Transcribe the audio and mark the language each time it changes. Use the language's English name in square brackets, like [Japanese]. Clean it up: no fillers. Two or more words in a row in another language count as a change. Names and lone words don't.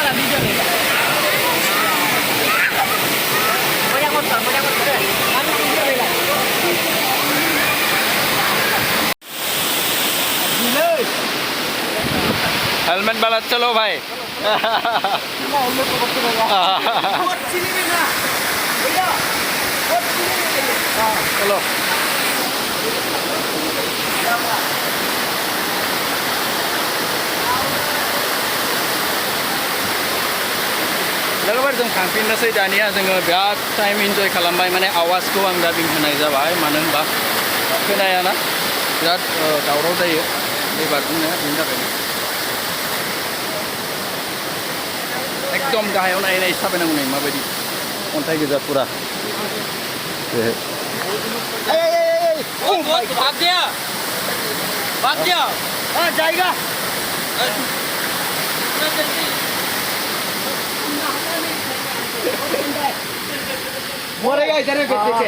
[Hindi] हेलमेट वाला चलो भाई चलो [Bodo] लोगोफोर जों थांफिननोसै दानिया जोङो बिराद [English] time enjoy [Bodo] खालामबाय माने आवाजखौ आं दा होनाय जाबाय मानो होनबा खोनायाना बिराद दावराव जायो बे बारफुंनाया बेनि थाखायनो एकदम गाहायाव नायै नायै थाबायनांगौ नै माबायदि अन्थाइ गोजा पुरा [Hindi] भाग गया जाएगा मरेगा इधर में पीछे